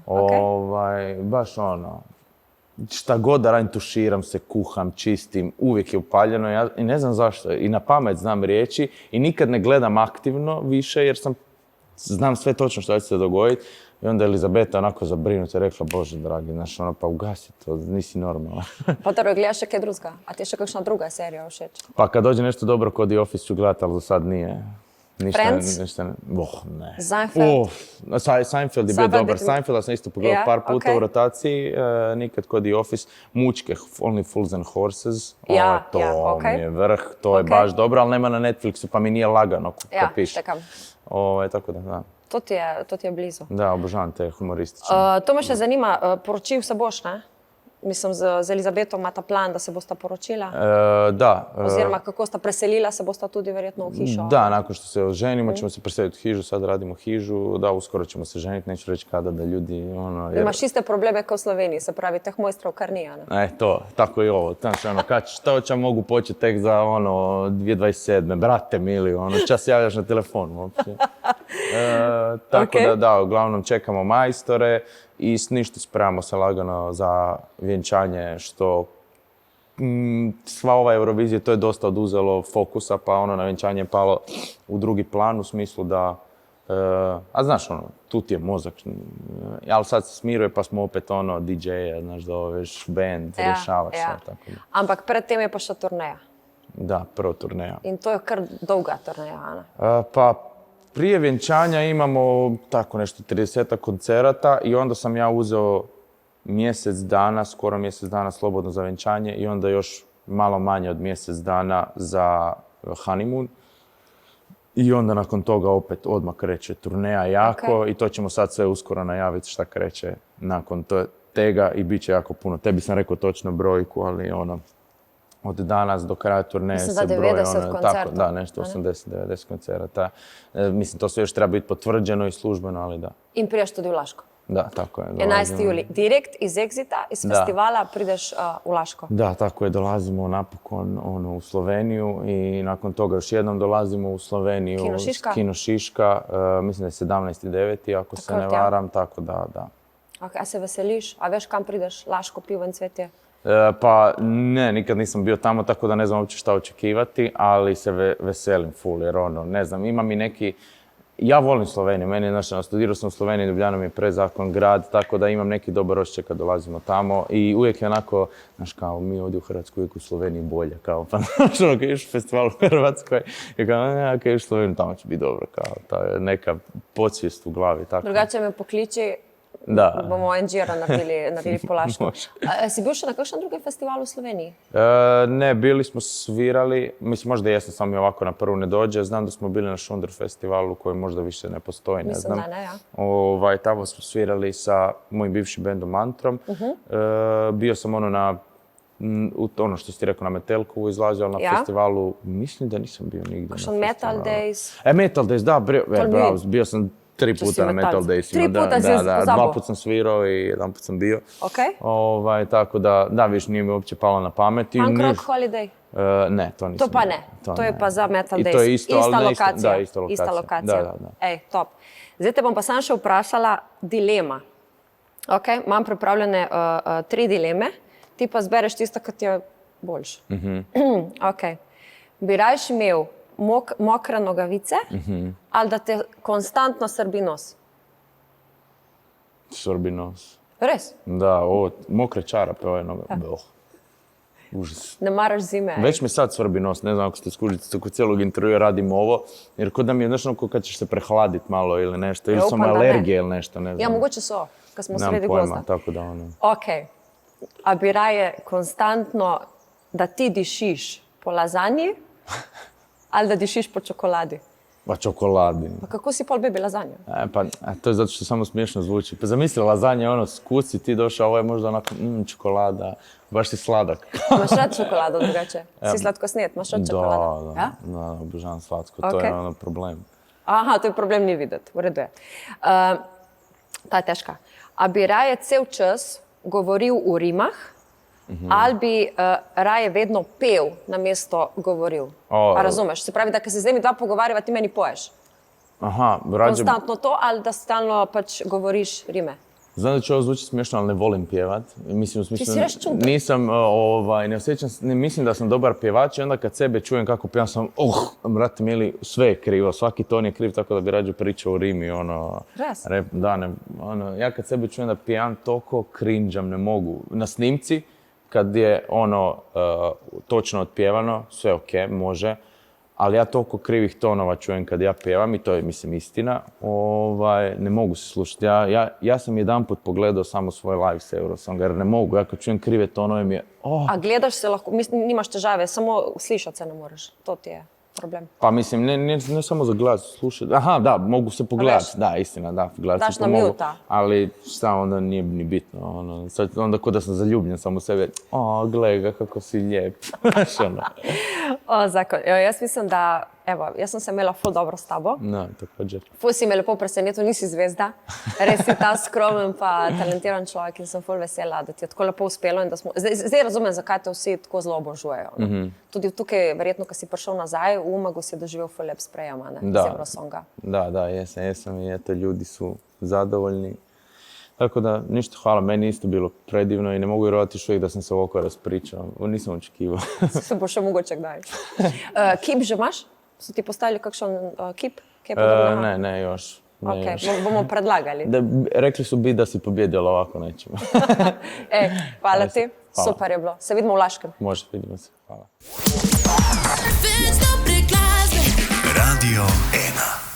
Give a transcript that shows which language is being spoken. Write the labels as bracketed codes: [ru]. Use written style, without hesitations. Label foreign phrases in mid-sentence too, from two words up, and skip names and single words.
[hr] Baš šta god da radim, tuširam se, kuham, čistim, uvijek je upaljeno i ne znam zašto. I na pamet znam riječi i nikad ne gledam aktivno više jer znam sve točno što će se dogoditi. I onda je Elizabeta onako zabrinuta i rekla, Bože dragi, pa ugasi to, nisi normalna. [sl] Pa dobro, gledaš še kaj drugega? A ti je še kakšna druga serija všeč? [hr] Pa kad dođe nešto dobro kod The Office ću gledati, ali do sad nije. Friends? Ne. Seinfeld? Seinfeld je bio Seinfeld dobar. bi ti- Seinfelda sam isto pogledao Ja, par puta ok. u rotaciji, nikad kod The Office. Mučke, Only Fools and Horses. Ja, To ja, ok. mi je vrh, to je Ok. baš dobro, ali nema na Netflixu, pa mi nije lagano kad Ja, piše. štekam. Tako da. To ti je blizu. Da, obožavam te humoristične. [sl] To me še zanima, poročil se boš, ne? Mislim, z Elizabeto ima ta plan, da se bosta poročila. Da. Oziroma, kako sta preselila, se bosta tudi verjetno v hišo. [hr] Da, nakon što se oženimo ćemo se preseliti u hižu, sad radimo hižu, da, uskoro ćemo se ženiti, neću reći kada da ljudi, jer... Imaš iste probleme kao u Sloveniji, [sl] se pravi, teh mojstrov kar nije, ne? [hr] To, tako i ovo, znaš, što će mogu početi tek za, 2027. Brate mili, čas javljaš na telefonu, uopće. Tako Ok. da, uglavnom čekamo majstore i ništa spremamo se lagano za vjenčanje, što sva ova Eurovizija, to je dosta oduzelo fokusa, pa na vjenčanje je palo u drugi plan, u smislu da, a znaš, tu ti je mozak, ali sad se smiruje, pa smo opet DJ-a, znaš, da veš band, rješavaš sve, tako da. [sl] Ampak predtem je pa še turneja. [hr] Da, prvo turneja. [sl] In to je kar dolga turneja, Ana. [hr] Pa prije vjenčanja imamo tako nešto 30 koncerata i onda sam ja uzeo mjesec dana, skoro mjesec dana slobodno za vjenčanje i onda još malo manje od mjesec dana za honeymoon. I onda nakon toga opet odmah kreće turneja jako i to ćemo sad sve uskoro najaviti šta kreće nakon tega i bit će jako puno. Tebi sam rekao točno brojku, ali od danas do kraja turneje se broji 90 koncerta. Tako, da, nešto 80-90 koncerata. Mislim, to sve još treba biti potvrđeno i službeno, ali da. [sl] In priješ tudi v Laško. [hr] Da, tako je. [sl] 11. juli. Direkt iz Exita, iz festivala prideš v Laško. [hr] Da, tako je. Dolazimo napokon u Sloveniju i nakon toga još jednom dolazimo u Sloveniju. Kino Šiška? Kino Šiška. Mislim da je 17.9. ako se ne varam, tako da. [sl] A se veseliš? A veš kam prideš? Laško, pivo in cvetje? [hr] Pa ne, nikad nisam bio tamo, tako da ne znam uopće šta očekivati, ali se veselim full, jer ne znam, ima mi neki... Ja volim Sloveniju, studirao sam u Sloveniji, Ljubljana mi je prezakon grad, tako da imam neki dobar osjećaj kad dolazimo tamo i uvijek je onako, znaš kao, mi ovdje u Hrvatskoj, uvijek u Sloveniji bolje, kao, pa znaš kad ideš u festival u Hrvatskoj, i kao, kad ideš u Sloveniju, tamo će biti dobro, kao, ta je neka podsvijest u glavi, tako. [sl] Drugače me pokliči, da. Bomo NGR-a naredili po Laško. Si bil še na kakšnem drugem festivalu u Sloveniji? [hr] Ne, bili smo svirali, mislim možda jesam, samo mi ovako na prvu ne dođe. Znam da smo bili na Šunder festivalu koji možda više ne postoji, ne znam. Mislim da ne, ja. Tamo smo svirali sa mojim bivšim bendom Mantrom. Bio sam ono što si ti rekao, na Metelkovu izlazio, ali na festivalu mislim da nisam bio nigdje. [sl] Kakšen Metal Days? Metal Days, [hr] da, bravo, bio sam 3 puta na Metal Daysima. [sl] 3 puta si pozabo? [hr] 2 put sam svirao i 1 put sam bio. Ok. Tako da, viš, nije mi uopće palo na pamet. Punk Rock Holiday? Ne, to nisam. [sl] To pa ne, to je pa za Metal Days. [hr] I to je isto, ista ali ne lokacija. Da, ista lokacija. Ista lokacija. Da. Ej, top. [sl] Zdaj te bom pa sam še vprašala dilema. Ok, imam pripravljene 3 dileme, ti pa zbereš tisto, kar ti je boljše. Ok. Bi rajš imel mokre nogavice ali da te konstantno srbi nos? Srbi nos. Res? [hr] Da, mokre čarape, ove noga. Užas. [sl] Ne maraš zime? [hr] Već mi sad svrbi nos, ne znam ako ste skužili, kod cijelog intervjua radim ovo, jer kod da mi je znaš ono kad ćeš se prehladit malo ili nešto, ili sam alergije ili nešto, ne znam. [sl] Ja, moguće so, kad smo sredi [hr] Nemam pojma, [sl] gozda. [hr] tako da [sl] Ok, a bi raje konstantno da ti dišiš po lazanji ali da dišiš po čokoladi? [hr] Pa čokoladi. [sl] Pa kako si pol bebi lazanju? [hr] To je zato što samo smiješno zvuči. Pa zamisli lazanje, skuci, ti došao, ovo je možda onako, čokolada, baš si sladak. [sl] Imaš rad čokoladu drugače? Si slatkosnijet, imaš rad čokolada? [hr] Da, obožavam slatko, to je problem. [sl] Aha, to je problem ni videti, v redu je. Ta je težka. A bi raje cel čas govoril v rimah, ali bi raje vedno pel namesto govoril? A razumeš? Se pravi, da kad se zdaj mi dva pogovarjava, ti meni poješ. [hr] Aha, rađe... [sl] Konstantno to, ali da stalno pač govoriš rime? [hr] Znam da će ovo zvuči smiješno, ali ne volim pjevat. Mislim, [sl] ti si reš čudan. [hr] Nisam, ne osjećam, ne mislim da sam dobar pjevač i onda kad sebe čujem kako pjevam sam, brate mili, sve je krivo, svaki ton je kriv, tako da bi rađe pričao u rimi, [sl] Res? [hr] Ja kad sebe čujem da pjevam, toliko cringeam, ne mogu. Na snimci, kad je točno otpjevano, sve ok, može, ali ja toliko krivih tonova čujem kad ja pjevam i to je, mislim, istina. Ne mogu se slušati. Ja sam jedanput pogledao samo svoj live s Eurosonga jer ne mogu. Ja kad čujem krive tonove mi je... [sl] A gledaš se lahko, mislim, nimaš težave, samo slišati se ne moreš. To ti je problem. [hr] Pa mislim, ne samo za glas, slušati. Aha, da, mogu se pogledati. Da, istina, da. [sl] Daš na muta. [hr] Ali šta, onda nije ni bitno. Onda ko da sam zaljubljen sam u sebe. Gle ga kako si lijep. Zakon. [sl] Jaz mislim, da, evo, jaz sem se imela ful dobro s tabo. [hr] No, također. [sl] Ful si me lepo presenetil, nisi zvezda. Res si ta skromen pa talentiran človek in sem ful vesela, da ti je tako lepo uspelo in da smo... Zdaj razumem, zakaj te vsi tako zelo obožujejo. Tudi tukaj, verjetno, ko si prišel nazaj, v Umagu si doživel ful lep sprejem, z Eurosonga. [hr] Da, jesam i eto, ljudi su zadovoljni. Tako da, ništa, hvala, meni isto bilo predivno i ne mogu vjerovati još uvijek da sam se ovako raspričao. Nisam očekivao. [sl] Se bo še mogoče kdaj. Kip že imaš? So ti postavili kakšen kip? [hr] Ne, još. [sl] Bomo predlagali. [hr] Rekli su da si pobjedila, ovako nećemo. [sl] Hvala ti, super je bilo. Se vidimo u Laškem. [hr] Može, vidimo se. Hvala. Radio 1